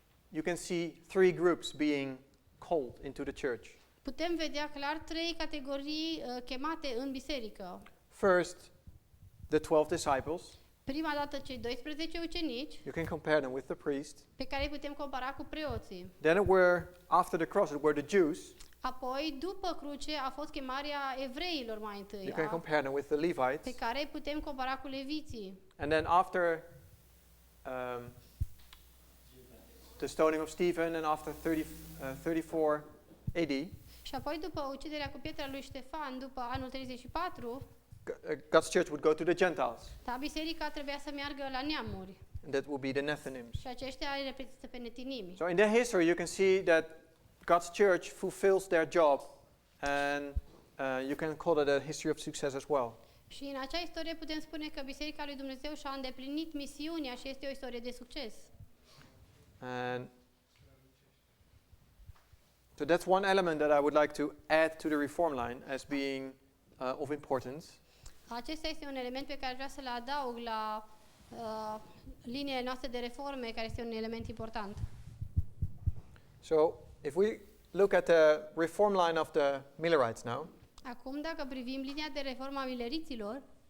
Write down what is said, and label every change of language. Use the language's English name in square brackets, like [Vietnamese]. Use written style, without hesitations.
[English] You can see three groups being called into the church. [Romanian] Putem vedea clar trei categorii chemate în biserică. [English] First, the 12 disciples. [Romanian] Prima dată cei 12 ucenici, [English] You can compare them with the priest. [Romanian] pe care îi putem compara cu preoții. [English] Then after the cross, it were the Jews. [Romanian] Apoi, după cruce, a fost chemarea evreilor mai întâi, [English] You can compare them with the Levites. [Romanian] pe care îi putem compara cu leviții. [English] And then after the stoning of Stephen and after 34 AD, [Romanian] Și apoi, după uciderea cu pietra lui Ștefan, după anul 34, [English] God's church would go to the Gentiles. [Romanian] biserica trebuia să meargă la neamuri. [English] and that will be the Nethinims. [Romanian] Și aceștia îi reprezintă pe netinimi. [English] So in their history, you can see that God's church fulfills their job, and you can call it a history of success as well. [Romanian] Și în acea istorie putem spune că Biserica lui Dumnezeu și-a îndeplinit misiunea și este o istorie de succes. [English] And so that's one element that I would like to add to the reform line as being of importance. [Romanian] Acesta este un element pe care vreau să-l adaug la linia noastră de reforme, care este un element important. [English] So if we look at the reform line of the Millerites now, [Romanian] Acum, dacă privim linia de reformă a mileriților,